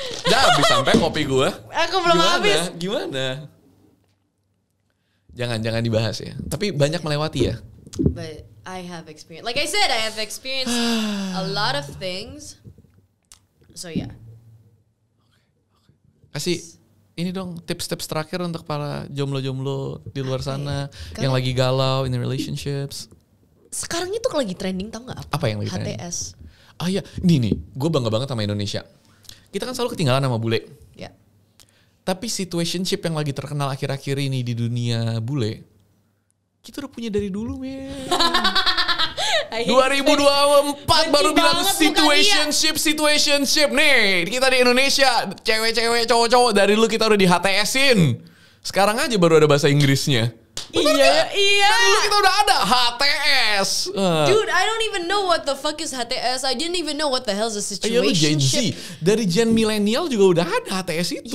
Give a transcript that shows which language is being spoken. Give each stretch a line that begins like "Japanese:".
Indonesian: Udah habis sampai kopi gue. Aku belum habis. Gimana? Jangan dibahas ya. Tapi banyak melewati ya.
English: But I have experience. Like I said, I have experienced a lot of things. So yeah.
Indonesian: Kasih ini dong tips-tips terakhir untuk para jomblo-jomblo di luar sana ya? yang lagi galau
English: in relationships.
Indonesian: Sekarang itu lagi trending, tau gak Apa yang lagi trending? HTS. Ah iya, nih, gue bangga banget sama Indonesia. Kita kan selalu ketinggalan sama bule. Ya. Tapi situationship yang lagi terkenal akhir-akhir ini di dunia bule, kita udah punya dari dulu, men. 2024 baru bilang situationship. Nih, kita di Indonesia, cewek-cewek, cowok-cowok dari dulu kita udah di HTS-in. Sekarang aja baru ada bahasa Inggrisnya. Iya. Dari dulu kita udah ada HTS.
English: Dude, I don't even know what the fuck is HTS. I didn't even know what the hell is a
Indonesian: Iya, lu Gen Z.
English: situationship.
Indonesian: Dari Gen milenial juga udah ada HTS itu.